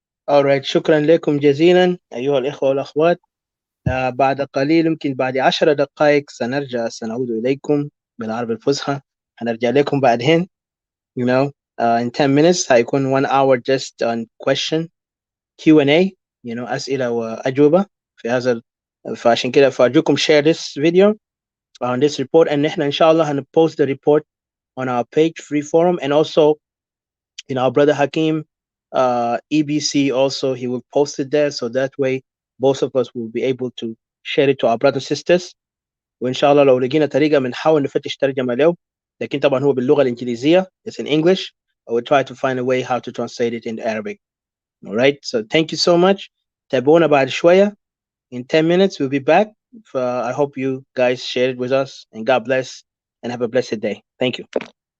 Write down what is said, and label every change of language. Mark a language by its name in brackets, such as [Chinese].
[Arabic] Alright, شكرا لكم جزيلا أيها الإخوة والأخوات. بعد قليل يمكن بعد 10 دقائق سنعود إليكم بالعربي الفصحى. هنرجع لكم بعدين. [English] You know, in 10 minutes [Arabic] هيكون [English] 1 hour just on question Q&A, you know, [Arabic] أسئلة وأجوبة في هذا. فعشان كده فأرجوكم [English] share this video on this report, and [Arabic] إحنا إن شاء الله [English] post the report on our page free forum, and also you know our brother Hakim EBC also, he will post it there, so that way both of us will be able to share it to our brothers sisters. [Arabic] وإن شاء الله لو لقينا طريقة بنحاول نفتش ترجمة له، لكن طبعا هو باللغة الإنجليزية, [English] it's in English. I will try to find a way how to translate it into Arabic. All right, so thank you so much. [Arabic] تابعونا بعد شوية. [English] In 10 minutes we'll be back. I hope you guys share it with us, and God bless and have a blessed day. Thank you.